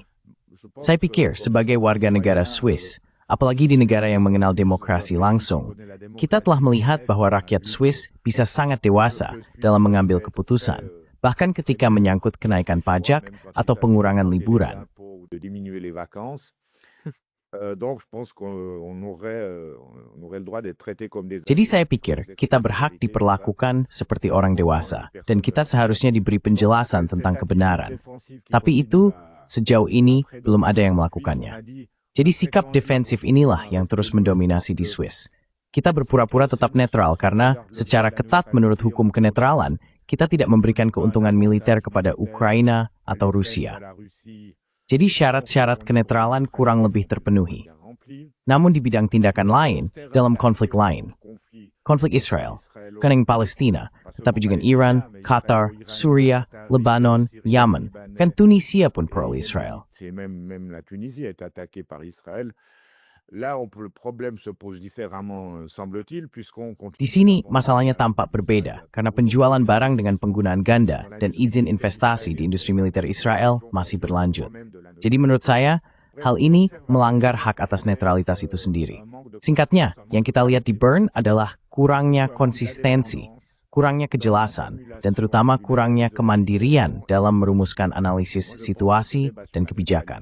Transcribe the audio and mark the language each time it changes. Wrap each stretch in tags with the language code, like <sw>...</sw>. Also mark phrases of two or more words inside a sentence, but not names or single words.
<id>Saya pikir sebagai warga negara Swiss, apalagi di negara yang mengenal demokrasi langsung, kita telah melihat bahwa rakyat Swiss bisa sangat dewasa dalam mengambil keputusan, bahkan ketika menyangkut kenaikan pajak atau pengurangan liburan.</id> <fr>Donc, je pense qu'on aurait le droit d'être traité comme des...</fr> <id>Jadi saya pikir kita berhak diperlakukan seperti orang dewasa, dan kita seharusnya diberi penjelasan tentang kebenaran. Tapi itu, sejauh ini, belum ada yang melakukannya. Jadi sikap defensif inilah yang terus mendominasi di Swiss. Kita berpura-pura tetap netral karena, secara ketat menurut hukum kenetralan, kita tidak memberikan keuntungan militer kepada Ukraina atau Rusia. Jadi syarat-syarat kenetralan kurang lebih terpenuhi. Namun di bidang tindakan lain, dalam konflik lain, konflik Israel, bukan yang Palestina, tetapi juga Iran, Qatar, Suriah, Lebanon, Yaman, kan Tunisia pun pro-Israel.</id> <fr>Même la Tunisie est attaquée par Israël. Là, le problème se pose différemment, semble-t-il, puisqu'on continue...</fr> <id>Di sini, masalahnya tampak berbeda, karena penjualan barang dengan penggunaan ganda dan izin investasi di industri militer Israel masih berlanjut. Jadi menurut saya, hal ini melanggar hak atas netralitas itu sendiri. Singkatnya, yang kita lihat di Bern adalah kurangnya konsistensi, kurangnya kejelasan, dan terutama kurangnya kemandirian dalam merumuskan analisis situasi dan kebijakan.</id>